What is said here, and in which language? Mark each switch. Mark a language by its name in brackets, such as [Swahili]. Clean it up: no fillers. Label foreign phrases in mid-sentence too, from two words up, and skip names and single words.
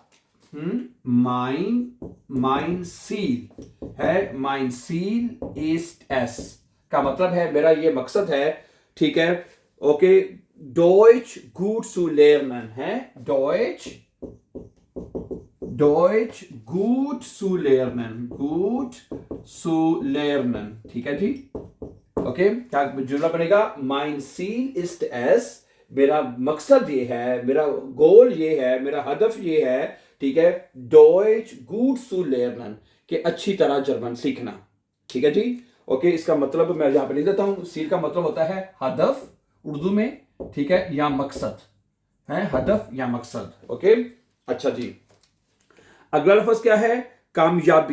[German] mein Ziel [Hindi] है, [German] mein Ziel ist es [Hindi] का मतलब है मेरा ये मकसद है, ठीक है, ओके। [German] Deutsch gut zu lernen है, Deutsch, Deutsch gut zu lernen, gut zu lernen, [Hindi] ठीक है जी। ओके, क्या जुमला बनेगा? [German] mein Ziel ist es, [Hindi] मेरा मकसद ये है, मेरा गोल ये है, मेरा हदफ ये है, ठीक है, [German] Deutsch gut zu lernen, [Hindi] कि अच्छी तरह जर्मन सीखना, ठीक है जी। ओके, इसका मतलब मैं यहां पे लिख देता हूं। सील का मतलब होता है हदफ उर्दू में, ठीक है, या मकसद है, हदफ या मकसद। ओके, अच्छा जी। अगला लफ्ज क्या है? कामयाबी।